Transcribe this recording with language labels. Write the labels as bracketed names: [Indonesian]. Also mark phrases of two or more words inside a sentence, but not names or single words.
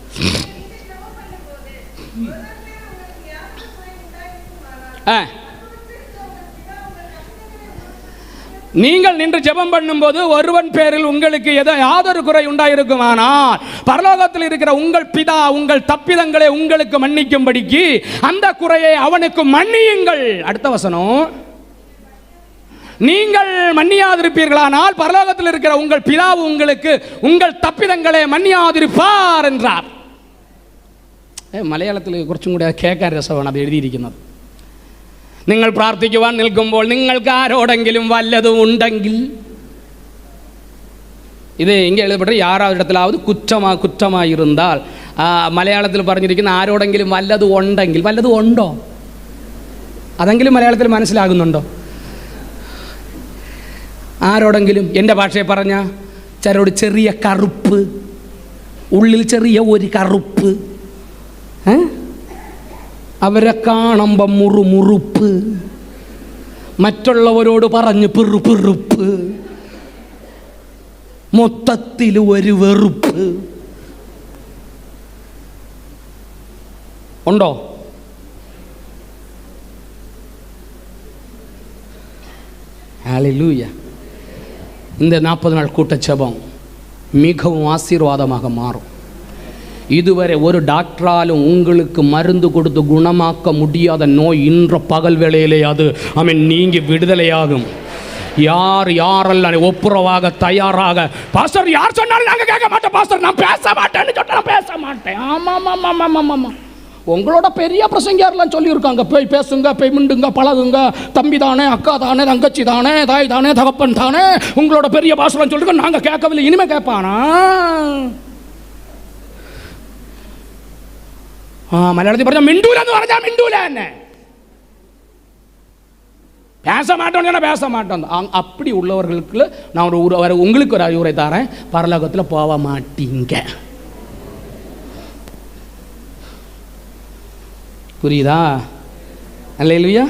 [Tamil] நீங்கள் நின்று ஜெபம் பண்ணும்போது ஒருவன் பேரில் உங்களுக்கு யாதொரு குறை உண்டாயிருக்குமானால் பரலோகத்தில் இருக்கிற உங்கள் பிதா உங்கள் தப்பிதங்களை உங்களுக்கு மன்னிக்கும்படிக்கு அந்த குறையை அவனுக்கு மன்னியுங்கள். அடுத்த வசனம், நீங்கள் மன்னியாதிருப்பீர்களானால் பரலோகத்தில் இருக்கிற உங்கள் பிதாவு உங்களுக்கு உங்கள் தப்பிதங்களை மன்னியாதிருப்பார் என்றார். [Malayalam] മലയാളത്തിൽ കുറച്ചും കൂടി കേൾക്കാൻ രസമാണ് അത് എഴുതിയിരിക്കുന്നത്. നിങ്ങൾ പ്രാർത്ഥിക്കുവാൻ നിൽക്കുമ്പോൾ നിങ്ങൾക്ക് ആരോടെങ്കിലും വല്ലതും ഉണ്ടെങ്കിൽ, ഇത് ഇങ്ങനെ എഴുതപ്പെട്ട [Tamil] 6வது இடத்திலாவது [Malayalam] കുറ്റമായിരുന്നാൽ, മലയാളത്തിൽ പറഞ്ഞിരിക്കുന്ന ആരോടെങ്കിലും വല്ലതും ഉണ്ടെങ്കിൽ, വല്ലതും ഉണ്ടോ? അതെങ്കിലും മലയാളത്തിൽ മനസ്സിലാകുന്നുണ്ടോ? ആരോടെങ്കിലും, എൻ്റെ ഭാഷയെ പറഞ്ഞ ചിലരോട് ചെറിയ കറുപ്പ്, ഉള്ളിൽ ചെറിയ ഒരു കറുപ്പ്, അവരെ കാണുമ്പോൾ മുറുമുറുപ്പ്, മറ്റുള്ളവരോട് പറഞ്ഞ് പിറുപിറുപ്പ്, മൊത്തത്തിൽ ഒരു വെറുപ്പ് ഉണ്ടോ? [Tamil] ஹல்லேலூயா. இந்த 40 நாள் கூட்ட ஜெபம் மிகவும் ஆசீர்வாதமாக மாறும். இதுவரை ஒரு டாக்டராலும் உங்களுக்கு மருந்து கொடுத்து குணமாக்க முடியாத நோய் இன்ற பகல் வேளையிலே அது நீங்கி விடுதலையாகும். யாரெல்லாம் ஒப்புரவாக தயாராக, பாஸ்டர் யார் சொன்னாலும் நாங்கள் கேட்க மாட்டோம், பாஸ்டர் நான் பேச மாட்டேன்னு சொன்னா பேச மாட்டேன். ஆமாம், உங்களோட பெரிய பிரசங்கியாரெல்லாம் சொல்லியிருக்காங்க, போய் பேசுங்க, போய் மிண்டுங்க, பழகுங்க, தம்பி தானே, அக்கா தானே, தங்கச்சி தானே, தாய் தானே, தகப்பன் தானே, உங்களோட பெரிய பாஸ்டர்லாம் சொல்லிருக்கோம், நாங்கள் கேட்கவில்லை, இனிமே கேட்பானா? [Malayalam] മലയാളത്തിൽ പറഞ്ഞാൽ മിണ്ടൂല എന്ന് പറഞ്ഞാൽ മിണ്ടൂല തന്നെ. [Tamil] பேச மாட்டோம் பேச மாட்டோம். அப்படி உள்ளவர்களுக்கு நான் உங்களுக்கு ஒரு அறிவுரை தரேன், பரலோகத்தில் போக மாட்டீங்க. புரியுதா? அல்லேலூயா.